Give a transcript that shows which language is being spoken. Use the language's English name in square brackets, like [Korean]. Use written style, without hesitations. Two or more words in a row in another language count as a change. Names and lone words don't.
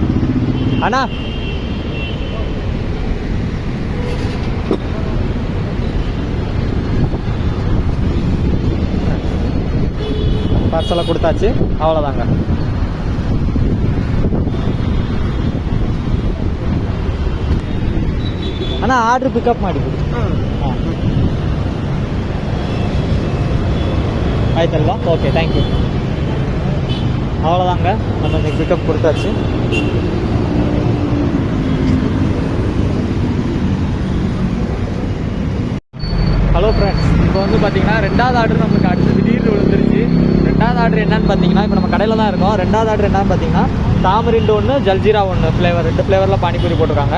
[Tamil] அண்ணா பார்சலை கொடுத்தாச்சு. அவ்வளோதாங்க. [Kannada] ಅಣ್ಣ [English] order pickup [Kannada] ಮಾಡಿಬಿಡಿ. ಆಯ್ತಲ್ವಾ? ಓಕೆ, [English] thank you. [Tamil] அவ்வளோதாங்க, நம்ம இன்னைக்கு பிக்கப் கொடுத்தாச்சு. [English] hello friends, [Tamil] இப்போ வந்து பார்த்தீங்கன்னா 2வது ஆர்டர் நம்மளுக்கு அடுத்து திடீர்னு விழுந்துருச்சு. 2வது ஆர்டர் என்னன்னு பார்த்தீங்கன்னா, இப்போ நம்ம கடையில் தான் இருக்கோம். 2வது ஆர்டர் என்னன்னு பார்த்தீங்கன்னா தாமரிண்டு 1, ஜல்ஜீரா 1 ஃப்ளேவர், 2 ஃப்ளேவரில் பானிபூரி போட்டிருக்காங்க.